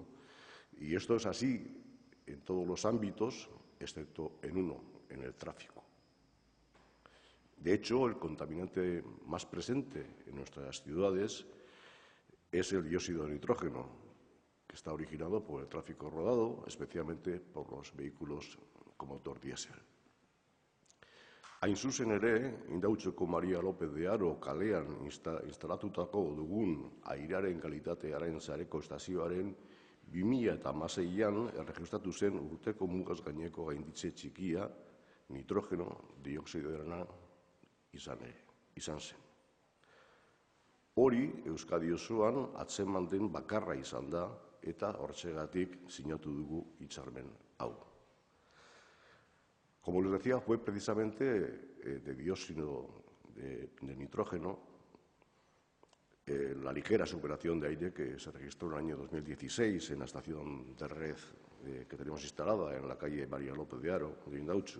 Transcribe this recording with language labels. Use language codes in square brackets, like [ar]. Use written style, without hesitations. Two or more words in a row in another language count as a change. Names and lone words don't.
[es] Y esto es así en todos los ámbitos, excepto en uno, en el tráfico. De hecho, el contaminante más presente en nuestras ciudades es el dióxido de nitrógeno, que está originado por el tráfico rodado, especialmente por los vehículos con motor diésel. [eu] Hain zuzen ere, Indautxoko Maria López de Haro kalean instalatutako dugun airearen kalitatearen sareko estazioaren 2016an erregistratu zen urteko mugaz gaineko gainditze txikia nitrogeno dioxidoarena izan zen. Hori Euskadi osoan atzeman den bakarra izan da eta hortzegatik sinatu dugu hitzarmen hau. [es] Como les decía, fue precisamente de dióxido de nitrógeno la ligera superación de aire que se registró en el año 2016 en la estación de red que tenemos instalada en la calle María López de Haro, de Indautxu.